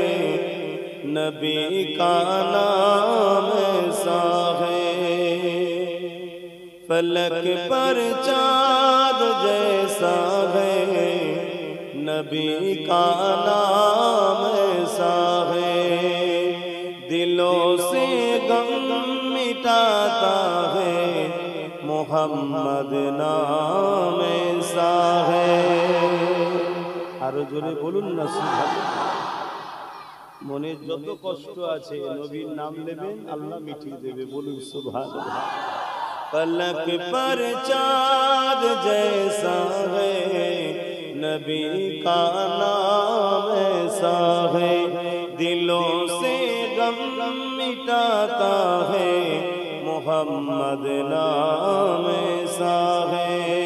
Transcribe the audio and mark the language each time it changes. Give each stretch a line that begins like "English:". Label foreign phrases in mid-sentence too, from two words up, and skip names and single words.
Urdu: نبی کا نام ایسا ہے، فلک پر چاند جیسا ہے نبی کا نام ایسا ہے، دلوں سے غم مٹاتا ہے محمد نام ایسا ہے۔
Bangla: আরো জোরে বলুন না সুবহানাল্লাহ। মনে যত কষ্ট আছে নবীর নাম নেবেন আল্লাহ মিটিয়ে দেবে, বলুন সুবহানাল্লাহ।
Urdu: فلک پر چاند جیسا ہے نبی کا نام ایسا ہے، دلوں سے غم مٹاتا ہے محمد نام ایسا ہے۔